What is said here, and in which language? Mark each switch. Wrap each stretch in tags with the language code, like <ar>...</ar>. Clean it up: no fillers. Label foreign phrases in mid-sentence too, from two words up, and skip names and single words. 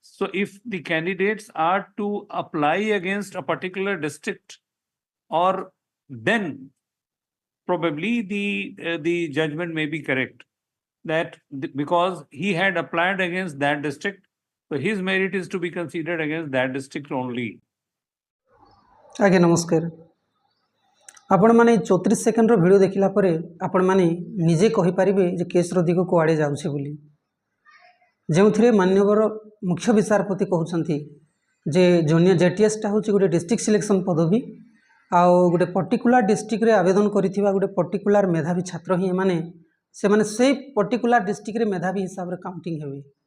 <en>so if the candidates are to apply against a particular district, or then probably the judgment may be correct that because he had applied against that district, so his merit is to be considered against that district only.</en> <or>ଆଜ୍ଞା ନମସ୍କାର। ଆପଣମାନେ 34 ସେକେଣ୍ଡର ଭିଡ଼ିଓ ଦେଖିଲା ପରେ ଆପଣମାନେ ନିଜେ କହିପାରିବେ ଯେ କେସ୍ର ଦିଗ କୁଆଡ଼େ ଯାଉଛି ବୋଲି, ଯେଉଁଥିରେ ମାନ୍ୟବର ମୁଖ୍ୟ ବିଚାରପତି କହୁଛନ୍ତି ଯେ ଜେଟିଏସ୍ଟା ହେଉଛି ଗୋଟେ</or> <en>district selection</en> <or>ପଦବୀ, ଆଉ ଗୋଟେ</or> <en>particular districtରେ</en> <or>ଆବେଦନ କରିଥିବା ଗୋଟେ ପର୍ଟିକୁଲାର ମେଧାବୀ ଛାତ୍ର ହିଁ ସେମାନେ ସେଇ</or> <en>particular districtରେ</en> <or>ମେଧାବୀ ହିସାବରେ କାଉଣ୍ଟିଂ ହେବେ।</or>